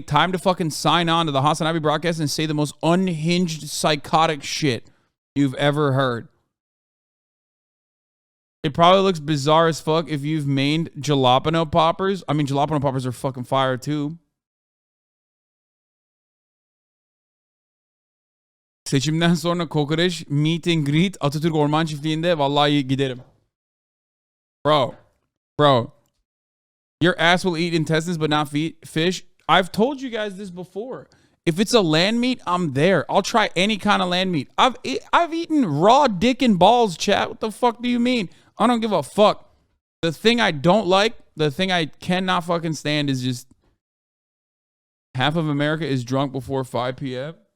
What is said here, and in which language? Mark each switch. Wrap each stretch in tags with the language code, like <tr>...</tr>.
<en>Time to fucking sign on to the HasanAbi broadcast and say the most unhinged, psychotic shit you've ever heard. It probably looks bizarre as fuck if you've made jalapeno poppers. I mean, jalapeno poppers are fucking fire too.</en> <tr>Seçimden sonra kokoreç,</tr> <en>meet and greet,</en> <tr>Atatürk Orman Çiftliği'nde vallahi giderim.</tr> <en>Bro, your ass will eat intestines but not fish. I've told you guys this before. If it's a land meat, I'm there. I'll try any kind of land meat. I've eaten raw dick and balls, chat. What the fuck do you mean? I don't give a fuck. The thing I don't like, the thing I cannot fucking stand is just half of America is drunk before 5 p.m.</en>